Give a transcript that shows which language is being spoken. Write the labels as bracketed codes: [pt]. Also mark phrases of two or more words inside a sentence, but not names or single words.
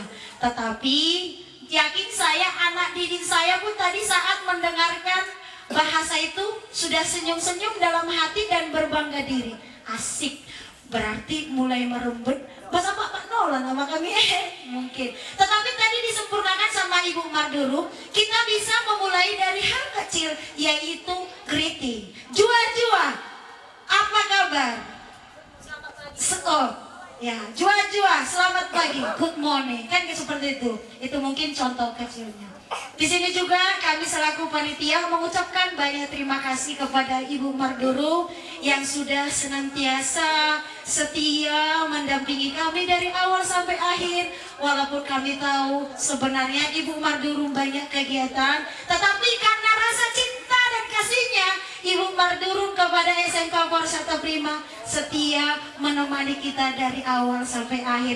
[id] Tetapi yakin saya anak didik saya pun tadi saat mendengarkan bahasa itu sudah senyum-senyum dalam hati dan berbangga diri. Asik, berarti mulai merembet bahasa Pak Nolan sama kami mungkin. Tetapi tadi disempurnakan sama Ibu Mardurum, kita bisa memulai dari hal kecil yaitu greeting. Jua-jua, apa kabar? Sekol. Ya, jua-jua, selamat pagi, [en] good morning. [id] Kan seperti itu. Itu mungkin contoh kecilnya. Di sini juga kami selaku panitia mengucapkan banyak terima kasih kepada Ibu Mardurum yang sudah senantiasa setia mendampingi kami dari awal sampai akhir. Walaupun kami tahu sebenarnya Ibu Mardurum banyak kegiatan, tetapi karena rasa cinta dan kasihnya Ibu Mardurum kepada SMK Warsata Prima setia menemani kita dari awal sampai akhir.